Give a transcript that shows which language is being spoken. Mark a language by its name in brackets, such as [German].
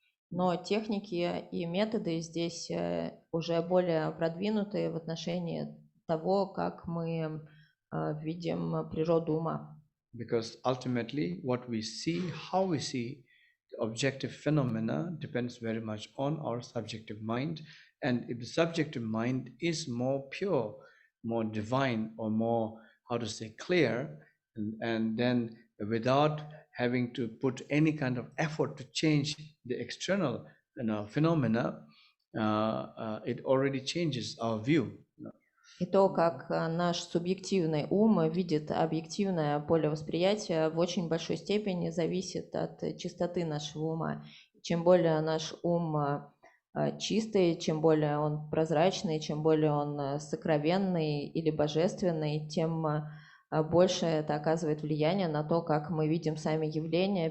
[Russian] Но техники и методы здесь уже более продвинутые в отношении того, как мы видим природу ума. [English] Because ultimately what we see, how we see the objective phenomena depends very much on our subjective mind. And if the subjective mind is more pure, more divine, or more, clear, and then without having to put any kind of effort to change the external phenomena, it already changes our view. [Russian] И то, как наш субъективный ум видит объективное поле восприятия, в очень большой степени зависит от чистоты нашего ума. Чем более наш ум чистый, чем более он прозрачный, чем более он сокровенный или божественный, тем больше это оказывает влияние на то, как мы видим сами явления.